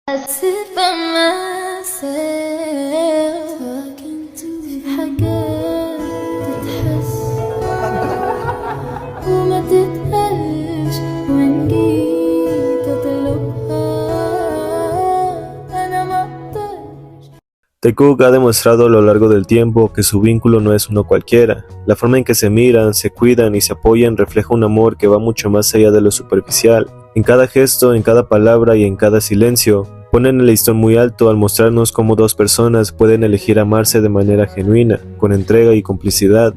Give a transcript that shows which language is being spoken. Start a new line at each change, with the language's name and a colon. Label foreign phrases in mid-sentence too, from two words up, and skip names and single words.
English: sit by myself talking to
Arabic: في حاجات تتحس وما تتقالش وإن جيت أطلبها أنا مقدرش.
Spanish: Taekook ha demostrado a lo largo del tiempo que su vínculo no es uno cualquiera. La forma en que se miran, se cuidan y se apoyan refleja un amor que va mucho más allá de lo superficial. En cada gesto, en cada palabra y en cada silencio, ponen el listón muy alto al mostrarnos cómo dos personas pueden elegir amarse de manera genuina, con entrega y complicidad.